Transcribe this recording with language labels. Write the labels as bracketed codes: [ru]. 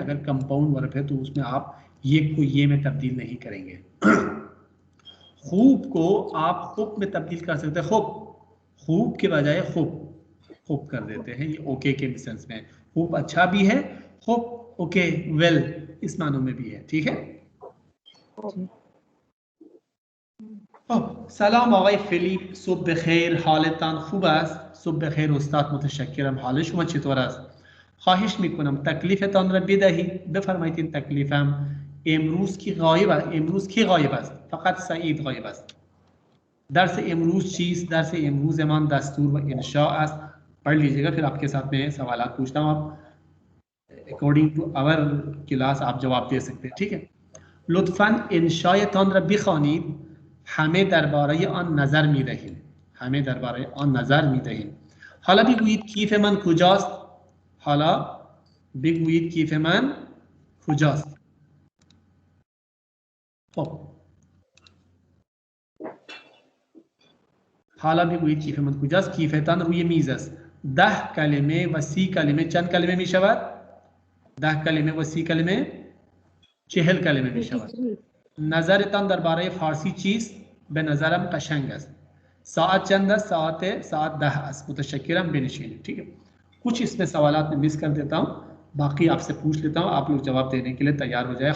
[hi] अगर compound verb है तो उसमें आप ये को ये में तब्दील नहीं करेंगे। खूब को आप खूब में तब्दील कर सकते हैं, खूब, खूब के बजाय खूब, खूब कर देते हैं। ये ओके के सेंस में, खूब अच्छा भी है, खूब ओके वेल इस मानों में भी है। ठीक है, [fa] سلام آقای فیلیپ، صبح بخیر، حالتان خوب است؟ صبح بخیر استاد، متشکرم. حال شما چطور است؟ خواهش میکنم تکلیفتان را بدهید. بفرمایید این تکلیفم امروز کی غایب است؟ امروز کی غایب است؟ فقط سعید غایب است. درس امروز چیست؟ درس امروز من دستور و انشاء است. [hi] पढ़ लीजिएगा, फिर आपके साथ में सवालात पूछता हूँ। आप [en] according to our class [hi] आप जवाब दे सकते हैं। ठीक है, [fa] لطفاً انشایتان را بخوانید. همه درباره آن نظر می‌دهیم. همه درباره آن نظر می‌دهیم. حالا بگویید کیف من کجاست؟ حالا بگویید کیف من کجاست؟ خب حالا بگویید کیف من کجاست؟ کیفتان روی میز است. 10 کلمه و 30 کلمه چند کلمه می شود؟ 10 کلمه و 30 کلمه 40 کلمه می شود. نظرتان درباره فارسی چیست؟ به نظرم قشنگ است. ساعت چند است؟ ساعت 10 است. متشکرم، بنشینید. [hi] ठीक है, कुछ इसमें सवालात में मिस कर देता हूँ, बाकी आपसे पूछ लेता हूँ, आप लोग जवाब देने के लिए तैयार हो जाए.